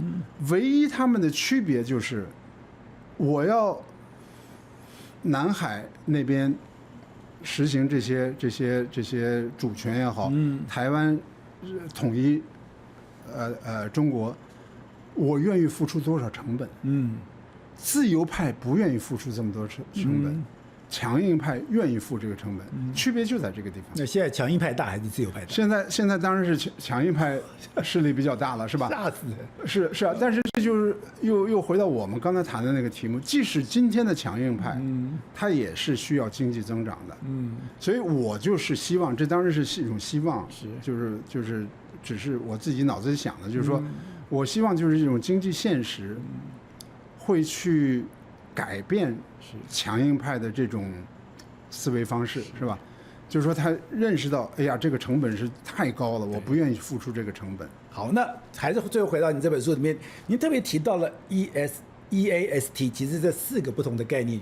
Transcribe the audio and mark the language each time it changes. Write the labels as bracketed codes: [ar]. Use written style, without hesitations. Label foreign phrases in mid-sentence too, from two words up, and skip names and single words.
[zh] 唯一他們的區別就是，我要南海那邊實行這些主權也好，台灣統一中國，我願意付出多少成本？自由派不願意付出這麼多成本， 強硬派願意付這個成本，區別就在這個地方。那現在強硬派大還是自由派大？現在當然是強硬派勢力比較大了，是吧？嚇死人！是啊，但是這就是又回到我們剛才談的那個题目，即使今天的强硬派，它也是需要經濟增長的。所以我就是希望，這當然是一种希望，就是只是我自己腦子裡想的，就是說我希望就是这種經濟現實會去改變強硬派的這種思維方式，是吧？就是說他認識到，哎呀，這個成本是太高了，我不願意付出這個成本。好，那還是最後回到你這本書裡面，您特別提到了 EAST， 其實這4個不同的概念。